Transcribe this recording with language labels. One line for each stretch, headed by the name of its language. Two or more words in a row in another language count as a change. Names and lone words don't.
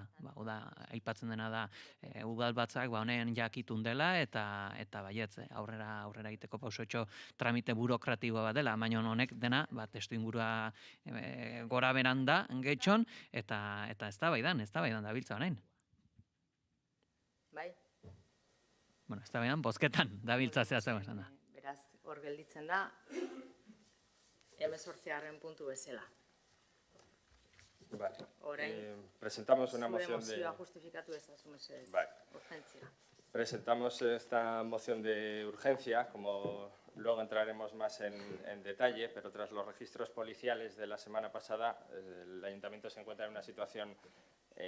Basque: Aipatzen dena da udalbatzak honen jakitun dela, eta baietz aurrera egiteko pausotxo tramite burokratiboa bat dela, baina honek dena testu ingurua gora beran da Getxon, eta eztabaidan dabiltza honein. Bai. Eztabaidan bozketan dabiltza zehatzen esan da. Beraz, hor gelditzen da, 18. puntu bezala.
Spanish: Vale. Presentamos una moción de... Presentamos esta moción de urgencia, como luego entraremos más en detalle, pero tras los registros policiales de la semana pasada, el Ayuntamiento se encuentra en una situación delicada.